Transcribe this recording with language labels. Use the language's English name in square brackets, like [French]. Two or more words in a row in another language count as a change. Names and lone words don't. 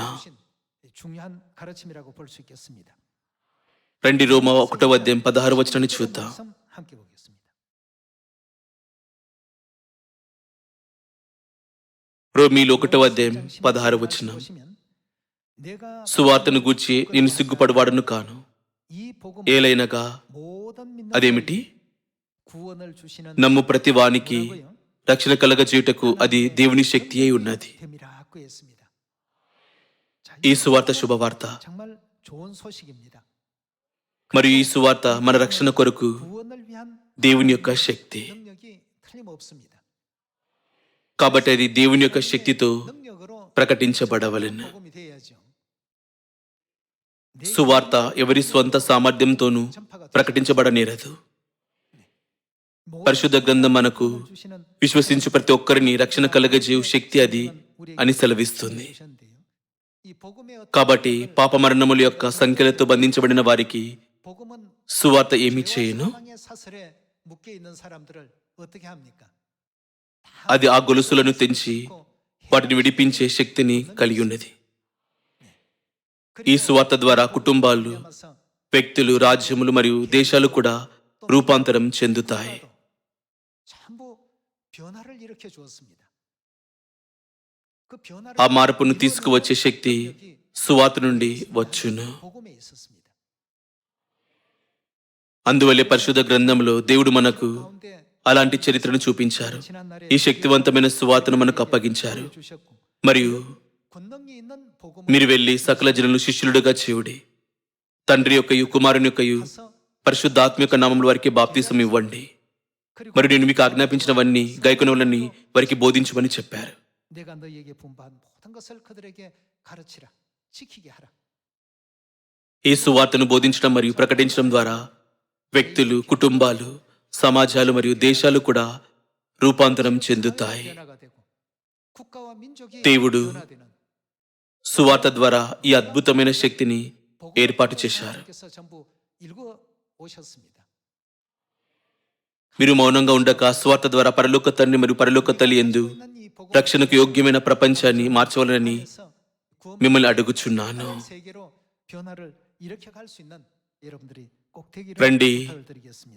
[Korean] 주신 중요한 가르침이라고 볼 수 있겠습니다. [Telugu] రండి రోమా 1వ అధ్యాయం 16వ వచనాన్ని చూద్దాం. [Korean] 말씀 함께 보겠습니다. [Telugu] రోమీలు 1వ అధ్యాయం 16వ వచనం. [Korean] 보시면 내가 [Telugu] సువార్తను గూర్చి నేను సిగ్గుపడవాడను కాను. [Korean] 이 복음 [Telugu] ఏలైనగా [Korean] 모든 믿는 [Telugu] అదేమిటి? [Korean] 구원을 주시는 [Telugu] నమ్ము ప్రతి వానికి [Korean] 뭐라고요? [Telugu] రక్షణ కలగజేయుటకు అది దేవుని శక్తి అయి ఉన్నది. [Korean] 됨이라고 했습니다. 자, [Telugu] ఈ సువార్త శుభవార్త [Korean] 정말 좋은 소식입니다. [Telugu] మరియు ఈ సువార్త మన రక్షణ కొరకు [Korean] 구원을 위한 [Telugu] దేవుని యొక్క శక్తి. [Korean] 능력이 틀림없습니다. [Telugu] కాబట్టి అది దేవుని యొక్క శక్తితో [Korean] 능력으로 [Telugu] ప్రకటించబడవలెను. [Korean] 복음이 돼야죠. [Telugu] సువార్త ఎవరి స్వంత సామర్థ్యంతోనూ ప్రకటించబడనేరదు. పరిశుద్ధ గ్రంథం మనకు విశ్వసించు ప్రతి ఒక్కరిని రక్షణ కలగజేయు శక్తి అది అని సెలవిస్తుంది. కాబట్టి పాప మరణముల యొక్క సంఖ్యలతో బంధించబడిన వారికి [Korean] 복음은 [Telugu] సువార్త ఏమి చేయను? [Korean] 사망의 사슬에 묶여 있는 사람들을 어떻게 합니까? [Telugu] అది ఆ గొలుసులను తెంచి వాటిని విడిపించే శక్తిని కలిగి ఉన్నది. ఈ సువార్త ద్వారా కుటుంబాలు, వ్యక్తులు, రాజ్యములు మరియు దేశాలు కూడా రూపాంతరం చెందుతాయి. [Korean] 전부 변화를 일으켜 주었습니다. 그 변화를 [Telugu] ఆ మార్పును తీసుకువచ్చే శక్తి సువార్త నుండి వచ్చును. [Korean] 복음에 있었습니다. [Telugu] అందువల్లే పరిశుద్ధ గ్రంథంలో దేవుడు మనకు [Korean] 가운데 [Telugu] అలాంటి చరిత్రను చూపించారు. [Korean] 지난 날에 [Telugu] ఈ శక్తివంతమైన సువార్తను మనకు అప్పగించారు. [Korean] 주셨고 [Telugu] మరియు [Korean] 권능이 있는 복음을 [Telugu] మీరు వెళ్లి సకల జనులు శిష్యులుగా చేయుడి. తండ్రి యొక్కయు కుమారుని యొక్కయు [Korean] 가서 [Telugu] పరిశుద్ధాత్మ యొక్క నామముల వారికి బాప్తిసం ఇవ్వండి. [Korean] 그리고 [Telugu] మరి నేను మీకు ఆజ్ఞాపించినవన్నీ గైకొనవలని వారికి బోధించమని చెప్పారు. [Korean] 내가 너희에게 분부한 모든 것을 그들에게 가르치라 지키게 하라. [Telugu] ఈ సువార్తను బోధించడం మరియు ప్రకటించడం ద్వారా వ్యక్తులు, కుటుంబాలు, సమాజాలు మరియు దేశాలు కూడా రూపాంతరం చెందుతాయి. [Korean] 변화가 되고 국가와 민족이 [Telugu] దేవుడు [Korean] 변화되는 [Telugu] సువార్త ద్వారా ఈ అద్భుతమైన శక్తిని ఏర్పాటు చేశారు. [Korean] 하나님께서 전부 읽어 오셨습니다. [Telugu] మీరు మౌనంగా ఉండక సువార్త ద్వారా పరలోక తండ్రి మరియు పరలోక తల్లి యందు [Korean] 있는 이 복음 [Telugu] రక్షణకు యోగ్యమైన ప్రపంచాన్ని మార్చవాలని [Korean] 안에서 구원 [Telugu] మిమ్మల్ని అడుగుచున్నాను. [Korean] 세계로 변화를 일으켜 갈 수 있는 여러분들이 꼭 되기를 [Telugu] రండి, [Korean] 부탁을 드리겠습니다.